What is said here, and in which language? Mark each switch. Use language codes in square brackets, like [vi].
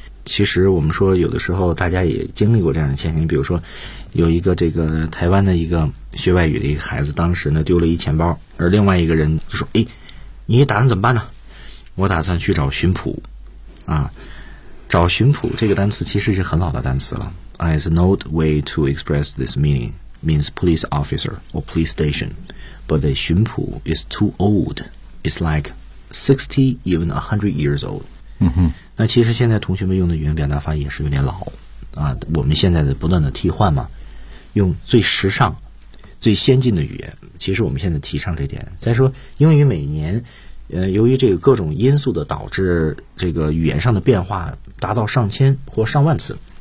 [zh] 其实我们说有的时候大家也经历过这样的现象，比如说有一个这个台湾的一个学外语的一个孩子，当时呢丢了一钱包，而另外一个人就说，哎，你打算怎么办呢？我打算去找巡捕啊。找巡捕这个单词其实是很老的单词了。 [en] It's an old way to express this meaning means police officer or police stationBut the 巡捕 is too old. It's like 60, even 100 years old.、 Mm-hmm. [zh] 那其实现在同学们用的语言表达法也是有点老啊。我们现在的不断的替换嘛，用最时尚、最先进的语言。其实我们现在提倡这点。再说英语每年，由于这个各种因素的导致，这个语言上的变化达到上千或上万次。